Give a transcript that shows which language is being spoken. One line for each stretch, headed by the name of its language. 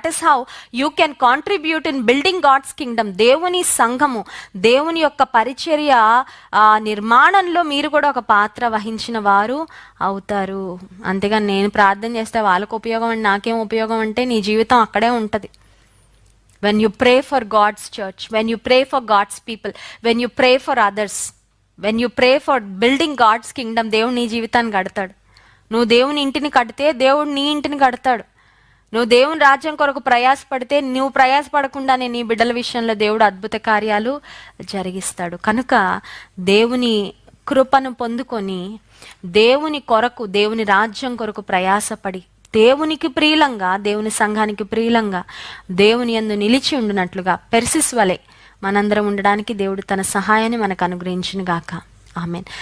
English: That is how you can contribute in building God's kingdom.
Telugu: దేవుని సంఘము, దేవుని యొక్క పరిచర్య నిర్మాణంలో మీరు కూడా ఒక పాత్ర వహించిన వారు అవుతారు. అంతేగాని నేను ప్రార్థన చేస్తే వాళ్ళకు ఉపయోగం అంటే నాకేం ఉపయోగం అంటే నీ జీవితం అక్కడే ఉంటుంది.
English: When you pray for God's church, when you pray for God's people, when you pray for others, when you pray for building God's kingdom,
Telugu: దేవుడు నీ జీవితాన్ని కడతాడు. నువ్వు దేవుని ఇంటిని కడితే దేవుడు నీ ఇంటిని కడతాడు. నువ్వు దేవుని రాజ్యం కొరకు ప్రయాసపడితే, నువ్వు ప్రయాసపడకుండానే నీ బిడ్డల విషయంలో దేవుడు అద్భుత కార్యాలు జరిగిస్తాడు. కనుక దేవుని కృపను పొందుకొని దేవుని కొరకు, దేవుని రాజ్యం కొరకు ప్రయాసపడి దేవునికి ప్రియులంగా, దేవుని సంఘానికి ప్రియులంగా, దేవుని యందు నిలిచి ఉండునట్లుగా పెర్సిస్ వలె మనందరం ఉండడానికి దేవుడు తన సహాయాన్ని మనకు అనుగ్రహించును గాక. ఆమేన్.